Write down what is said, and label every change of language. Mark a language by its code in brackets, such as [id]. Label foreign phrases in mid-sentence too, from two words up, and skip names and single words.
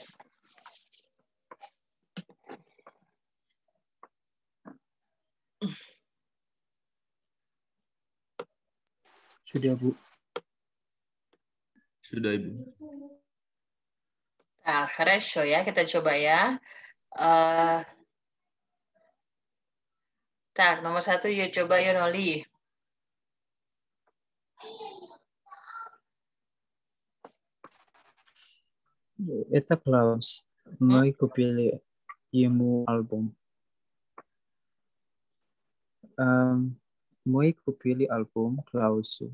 [id] Sudah, Bu. Sudah, Ibu. Nah, хорошо ya, kita coba ya. Nomor 1 yuk coba yuk Noli. [ru] Это Клаус. Мы купили ему альбом. Мы купили альбом Клаусу.